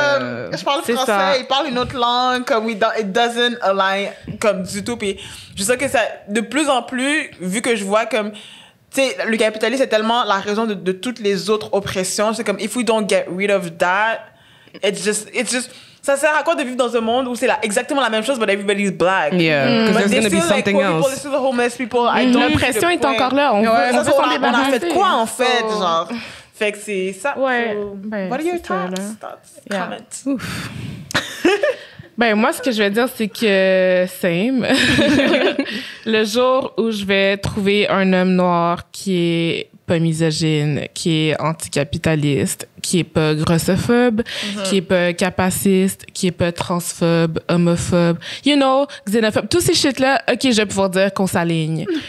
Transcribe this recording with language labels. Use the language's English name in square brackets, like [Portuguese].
[French] Comme je parle français, il parle une autre langue, comme [English] it doesn't align [French] comme du tout. Puis je sais que ça de plus en plus, vu que je vois comme tu sais, le capitalisme est tellement la raison de toutes les autres oppressions. C'est comme, [English] if we don't get rid of that, it's just, [French] ça sert à quoi de vivre dans un monde où c'est exactement la même chose, [English] but everybody's black? Yeah, because there's going to be something else. People, the homeless people, [French] l'oppression est encore là. On a fait quoi, en fait, genre? Fait que c'est ça. Ouais. [English] What are your thoughts? Comments? Ouf. [French] Ben, moi, ce que je vais dire, c'est que same. Le jour où je vais trouver un homme noir qui est pas misogyne, qui est anticapitaliste, qui est pas grossophobe, qui est pas capaciste, qui est pas transphobe, homophobe, [English] you know, [French] xénophobe, tous ces shit-là, OK, je vais pouvoir dire qu'on s'aligne.